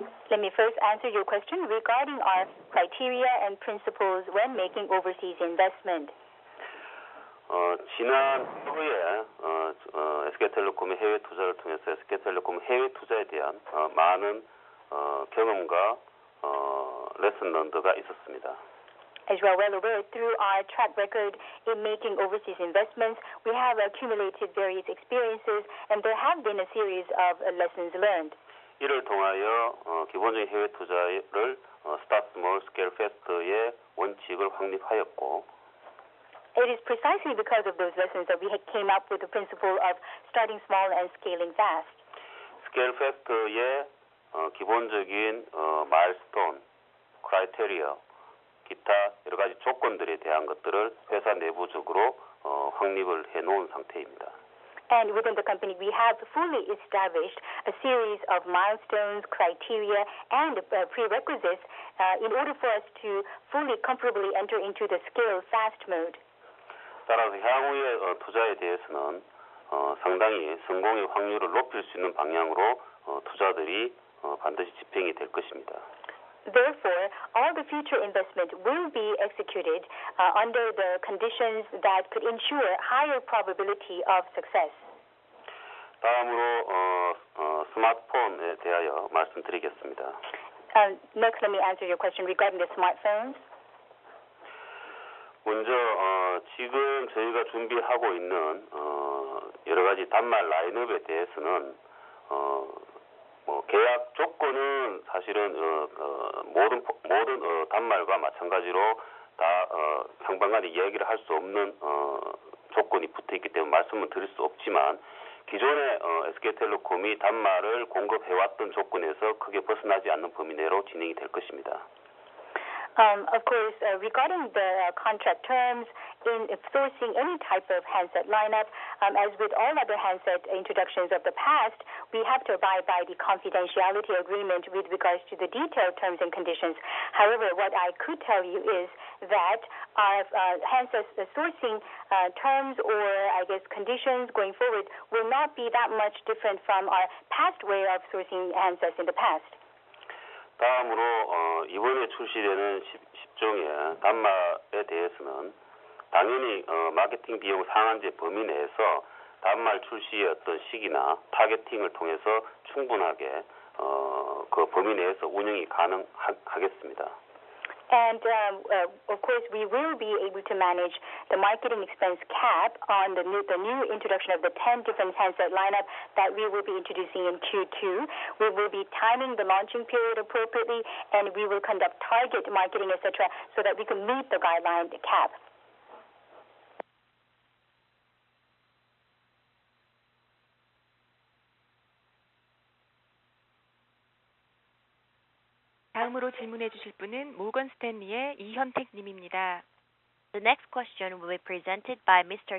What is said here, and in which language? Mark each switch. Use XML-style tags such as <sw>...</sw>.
<en>Let me first answer your question regarding our criteria and principles when making overseas investment.</en> <ko>지난 후에 SK텔레콤의 해외 투자를 통해서 SK텔레콤 해외 투자에 대한 많은 경험과 레슨 런드가 있었습니다.</ko> <en>As you are well aware, through our track record in making overseas investments, we have accumulated various experiences and there have been a series of lessons learned.</en> <ko>이를 통하여 기본적인 해외 투자를</ko> <en>Start Small, Scale Fast</en> <ko>의 원칙을 확립하였고</ko> <en>It is precisely because of those lessons that we came up with the principle of starting small and scaling fast.</en> <ko>Scale Fast의 기본적인 마일스톤, 크라이테리아, 기타 여러 가지 조건들에 대한 것들을 회사 내부적으로 확립을 해놓은 상태입니다.</ko> <en>And within the company, we have fully established a series of milestones, criteria, and prerequisites in order for us to fully, comfortably enter into the scale fast mode.</en> <ko>따라서 향후의 투자에 대해서는 상당히 성공의 확률을 높일 수 있는 방향으로 투자들이 반드시 집행이 될 것입니다.</ko> <en>Therefore, all the future investment will be executed under the conditions that could ensure higher probability of success.</en> <ko>다음으로 스마트폰에 대하여 말씀드리겠습니다.</ko> <en>Next, let me answer your question regarding the smartphones.</en> <ko>먼저 지금 저희가 준비하고 있는 여러 가지 단말 라인업에 대해서는 뭐 계약 조건은 사실은 모든 단말과 마찬가지로 다 상반간에 이야기를 할 수 없는 조건이 붙어 있기 때문에 말씀은 드릴 수 없지만 기존에 SK텔레콤이 단말을 공급해왔던 조건에서 크게 벗어나지 않는 범위 내로 진행이 될 것입니다.</ko> <en>Of course, regarding the contract terms in sourcing any type of handset lineup, as with all other handset introductions of the past, we have to abide by the confidentiality agreement with regards to the detailed terms and conditions. However, what I could tell you is that our handset sourcing terms or, I guess, conditions going forward will not be that much different from our past way of sourcing handsets in the past.</en> <ko>다음으로 이번에 출시되는 10종의 단말에 대해서는 당연히 마케팅 비용 상한제 범위 내에서 단말 출시의 어떤 시기나 타겟팅을 통해서 충분하게 그 범위 내에서 운영이 가능하겠습니다.</ko> <en>And of course, we will be able to manage the marketing expense cap on the new introduction of the 10 different handset lineup that we will be introducing in Q2. We will be timing the launching period appropriately, and we will conduct target marketing, etc., so that we can meet the guideline cap.</en> <ko>다음으로 질문해 주실 분은 모건 스탠리의 이현택 님입니다.</ko> <en>The next question will be presented by Mr.</en>